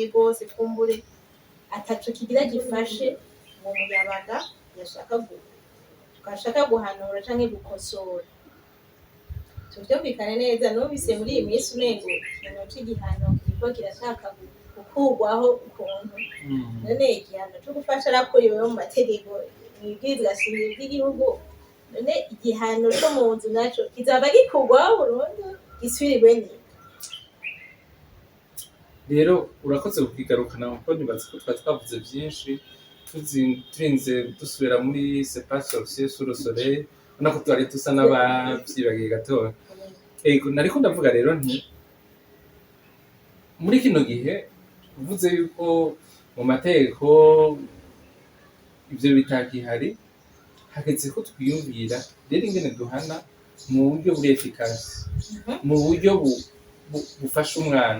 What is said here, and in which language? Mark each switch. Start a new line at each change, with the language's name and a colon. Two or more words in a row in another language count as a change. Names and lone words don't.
Rundi: rwose kumbure ataco kigira gifashe mu muyabaga yashaka guhanura canke gukosora tuvyumvikane neza numvise muri iyi minsi umengo ikintu c'igihano kiriko kirashaka gukurwaho ukuntu none igihano co gufasha arakuriwe mu mategeko mwibwirizwa shingiro ry'igihugu none igihano co mu nzu naco kizaba gikurwaho burundu gisubirwe ni rero urakoze kukigarukana kuko nibaza ko twavuze byinshi turinze dusubira muri
French: c'est pas sorcier sur le soleil
Rundi: nako twari dusa n'abavyibagiye gatoya nariko ndavuga rero nti muri kino gihe uvuze yuko mu mategeko ivyo bitakihari hageze ko twiyumvira rero ingene duhana mu buryo buri efficace, mu buryo bufasha umwana.